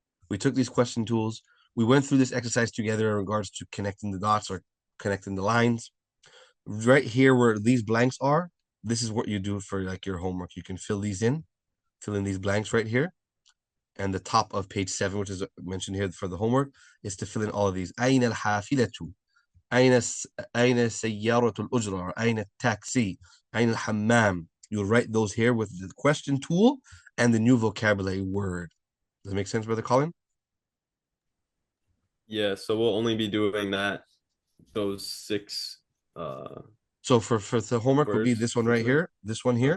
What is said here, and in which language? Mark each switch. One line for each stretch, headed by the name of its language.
English: We took these question tools. We went through this exercise together in regards to connecting the dots or connecting the lines. Right here where these blanks are, this is what you do for like your homework. You can fill these in, fill in these blanks right here. And the top of page 7, which is mentioned here for the homework, is to fill in all of these.
Arabic: أين الحافلة؟ أين سيارة الأجرة؟ أين التاكسي؟ أين الحمام?
English: You'll write those here with the question tool and the new vocabulary word. Does that make sense, Brother Colin? Yeah, so we'll only be doing that, those 6 So for the homework would be words, this one right here, this one here,